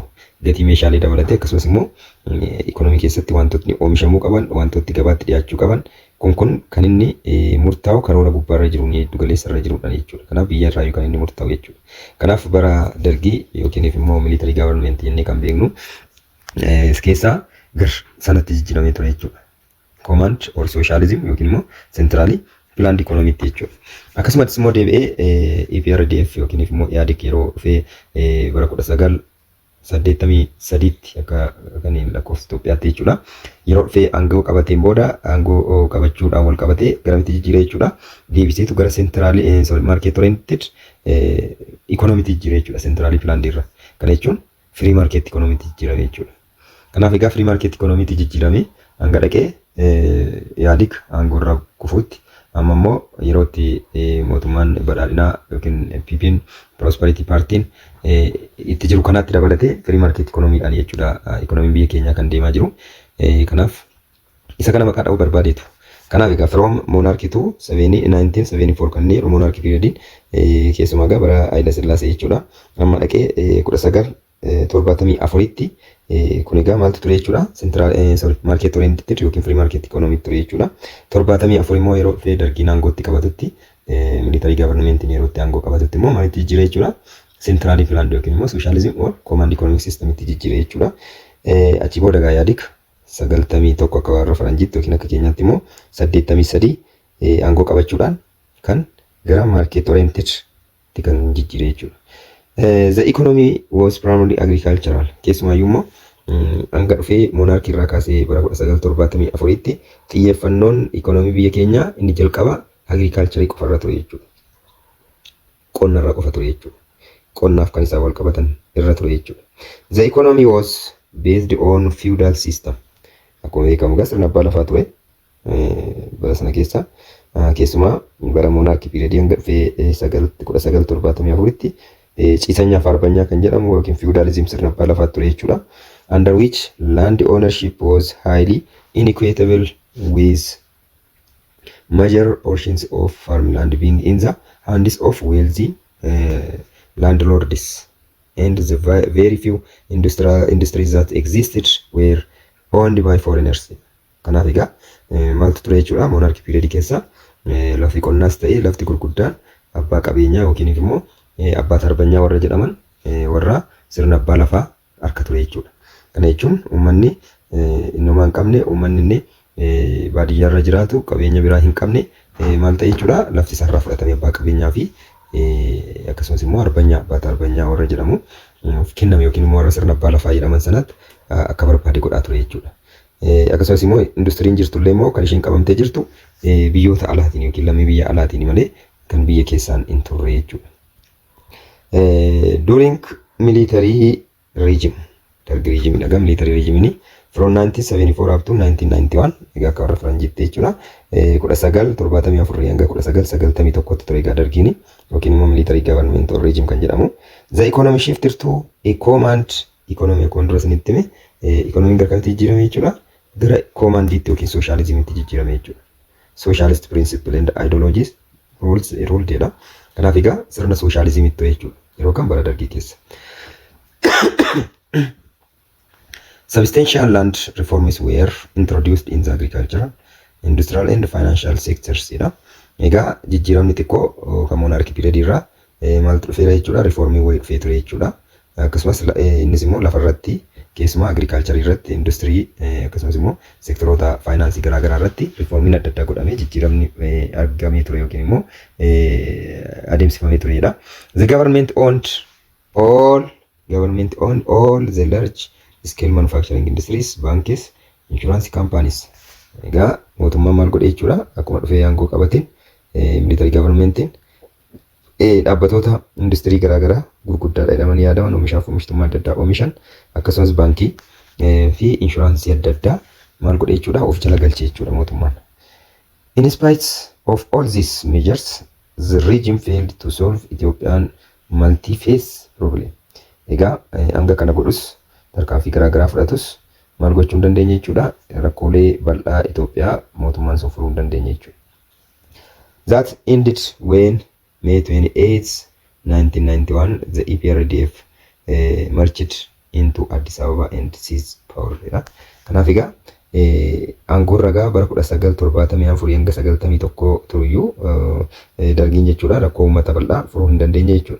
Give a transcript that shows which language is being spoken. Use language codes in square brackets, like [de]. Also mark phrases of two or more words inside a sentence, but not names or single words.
[om] Gatii meeshaalee dabalatee akkasumas immoo economy keessatti wantootni oomishamuu qaban, wantootni gabaatti dhiyaachuu qaban kun kan inni murtaa'u karoora gubbaa irra jiru jiddu galeessa irra jirudha jechuudha. Kanaaf biyya irraa kan inni murtaa'u jechuudha. Kanaaf bara dargii yookiin immoo [en] military government [om] jennee kan beeknu keessaa gar sanatti jijjiiramee ture jechuudha. [en] Command or socialism [om] yookiin immoo [en] centrally planned economy jechuudha. [om] Akkasumas immoo deebi'ee EPRDF yookiin immoo IADC yeroo dhufee bara 1983 akka kaniin lakkoofsa Itoophiyaatti jechuudha. Yeroo dhufee aangoo qabateen booda aangoo qabachuudhaan wal qabatee garamitti jijjiiree jechuudha. Deebiseetu gara [en] centrally market oriented economy [om] jijjiiree jechuudha. [en] Centrally planned [om] irra. Kana jechuun [en] free market economy [om] jijjiirame jechuudha. Kanaaf egaa [en] free market economy [om] jijjiirame hanga dhaqee IADC aangoo irraa kufuutti amma immoo yerootti mootummaan badhaadhinaa yookiin PPN Prosperity Partiin itti jiru kanaatti dabalatee [en] free market economy'dhaan [om] jechuudha economy biyya keenyaa kan deemaa jiru. Kanaaf isa kana maqaa dha'uu barbaadeetu. Kanaaf egaa [en] from monarchy to 1974 [om] kan inni monarchy periodiin keessumaa egaa bara Haile Sillaasee jechuudha. Amma dhaqee 1974tti kun egaa maaltu ture jechuudha? [en] Central market oriented yookiin free market economy [om] ture jechuudha. 74 immoo yeroo dhufee dargiin aangootti qabatutti [en] military government [om] yerootti aangoo qabatutti immoo maalitti jijjiiree jechuudha? [en] Centrally planned [om] yookiin immoo [en] socialism or command economic system [om] itti jijjiiree jechuudha. Achi booda egaa IADC 91 akka warra faranjiitti yookiin akka keenyaatti immoo 83 aangoo qabachuudhaan kan gara [en] market oriented [om] kan jijjiiree jechuudha. [en] The economy was primarily agricultural. [om] Keessumaayyuu immoo hanga dhufee monarchy irraa kaasee bara 1974tti xiyyeeffannoon economy biyya keenyaa inni jalqaba agriculture qofa irra ture jechuudha. Qonna irra qofa ture jechuudha. qonnaaf kan isaa wal qabatan irra ture jechuudha. [en] The economy was based on feudal system. [om] Akkuma beekamu gaa sirna abbaa lafaa ture bara sana keessa keessumaa bara monarkii piriyoodii hanga dhufee 1974tti ciisanyaa fi arbanyaa kan jedhamu yookiin feudalism sirna abbaa lafaa ture jechuudha. [en] Under which land ownership was highly inequitable with major portions of farmland being in the hands of wealthy landlords and the very few industries that existed were owned by foreigners. [om] Kanaaf egaa maaltu ture jechuudha monarkii piriyoodii keessa lafti qonnaas ta'ee lafti gurguddaan abbaa qabeenyaa yookiin immoo abbaa arbanyaa warra jedhaman warra sirna abbaa lafaa harka ture jechuudha. Kana jechuun uummanni innumaa hin qabne uummanni inni baadiyyaa irra jiraatu qabeenya biraa hin qabne maal ta'e jechuudha lafti isaarraa fudhatamee abbaa qabeenyaa fi akkasumas immoo abbaa arbanyaa warra jedhamu kenname yookiin immoo warra sirna abbaa lafaa jedhaman sanatti akka barbaade godhaa ture jechuudha. Akkasumas immoo industiriin jirtullee immoo kan isheen qabamtee jirtu biyyoota alaatiin yookiin lammii biyya alaatiin malee kan biyya keessaan hin turre jechuudha. [en] During military regime, Darg regime dhagaa military regime from 1974 up to 1991 [om] egaa akka warra Faranjiitti jechuudha. 1974 hanga 1991 ture egaa Dargiin yookiin immoo [en] military government or regime [om] kan jedhamu. [en] The economy shifted to a command economy [om] akkuma dura isinitti hime economiin gara kamitti jijjiirame jechuudha. Gara commandiitti yookiin socialismiitti jijjiirame jechuudha. [en] Socialist principle and ideologies ruled jedha. [om] Kanaaf egaa sirna socialismiitti jechuudha. Yeroo kan bara Dargii keessa. [en] Substantial land reforms were introduced in the agricultural, industrial and financial sectors jedha. [om] Egaa jijjiiramni xiqqoo kan monarkii piriyoodii irraa maaltu dhufeera jechuudha. Reformii wayii dhufee ture jechuudha. Akkasumas innis immoo lafarratti keessumaa agriculture irratti industirii akkasumas immoo sektoroota faayinaansii garaagaraa irratti reformiin adda addaa godhamee jijjiiramni argamee ture yookiin immoo adeemsifamee ture jedha. [en] The government owned all the large scale manufacturing industries, banks, insurance companies. [om] Egaa mootummaan maal godhe jechuudha akkuma dhufee aangoo qabateen [en] military governmentiin [om] dhaabbatoota industirii garaagaraa gurguddaadha jedhamanii yaadaman oomishaaf oomishtummaa adda addaa oomishan akkasumas baankii fi inshuraansii adda addaa maal godhe jechuudha of jala galche jechuudha mootummaan. [en] In spite of all these measures, the regime failed to solve Ethiopian multi-phase problem. [om] Egaa hanga kana godhus tarkaanfii garaagaraa fudhatus maal gochuu hin dandeenye jechuudha rakkoolee bal'aa Itoophiyaa mootummaan sun furuu hin dandeenye jechuudha. [en] That ended when May 28, 1991, the EPRDF marched into Addis Ababa and seized power. [om] Kanaaf egaa aangoon ragaa bara 1974 hanga 91 turuyyuu Dargiin jechuudha rakkoo uummata bal'aa furuu hin dandeenye jechuudha.